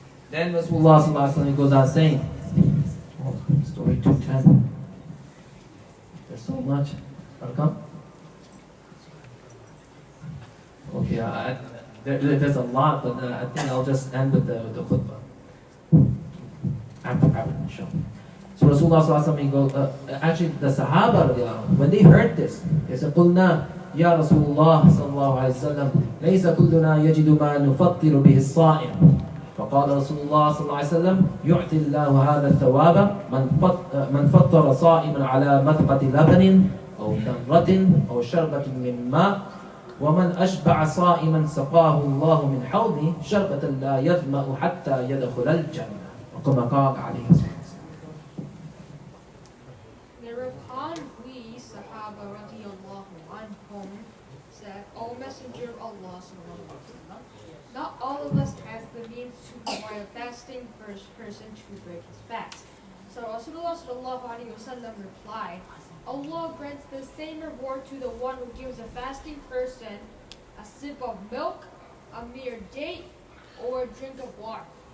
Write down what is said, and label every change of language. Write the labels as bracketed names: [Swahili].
[English] Then Rasulullah sallallahu alaihi wasallam goes on saying, story 210. There's so much. Welcome. Okay, there's a lot, but I think I'll just end with the khutbah. After inshallah. So Rasulullah sallallahu alaihi wasallam goes, actually the Sahaba, when they heard this, they said, [Arabic] قُلْنَا يَا رَسُولُ اللَّهِ صلى الله عليه وسلم لَيْسَ كُلُّنَا يَجِدُ مَا نُفَطِّرُ بِهِ الصَّائِمِ فقال رسول الله صلى الله عليه وسلم يعطي الله هذا الثواب من فطر صائما على مذقة لبن أو تمرة أو شربة من ماء ومن أشبع صائما سقاه الله من حوضه شربة لا يظمأ حتى يدخل الجنة وكما قال عليه الصلاة والسلام. [English] Thereupon we, Sahaba radiallahu anhum, said, O Messenger of Allah sallallahu alaihi wasallam, not all of us has the means to provide a fasting person to break his fast. So Rasulullah sallallahu alaihi wasallam replied, Allah grants the same reward to the one who gives a fasting person a sip of milk, a mere date, or a drink of water.